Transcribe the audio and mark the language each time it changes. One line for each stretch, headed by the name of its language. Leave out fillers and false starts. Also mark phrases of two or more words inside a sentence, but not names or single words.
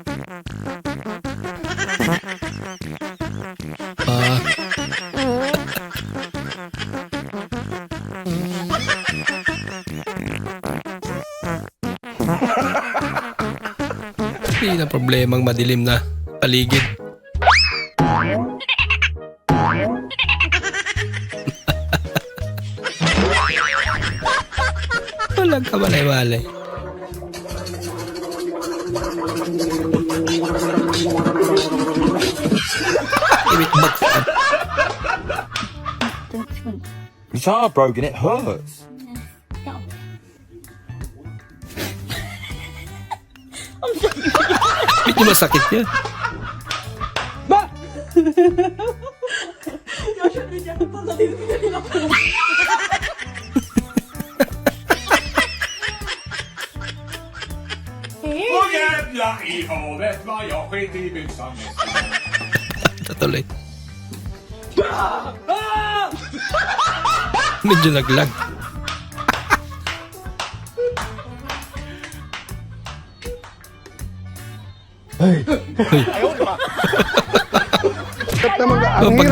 Filipino: Hindi na problemang madilim na paligid. Walang kamalay-malay.
English: It's heartbroken, it hurts.
Filipino: Medyo masakit yan.
Swedish: Åh jävla i havet vad jag skit i byxan.
Filipino: Tatuloy. Medyo naglag. Ang hirap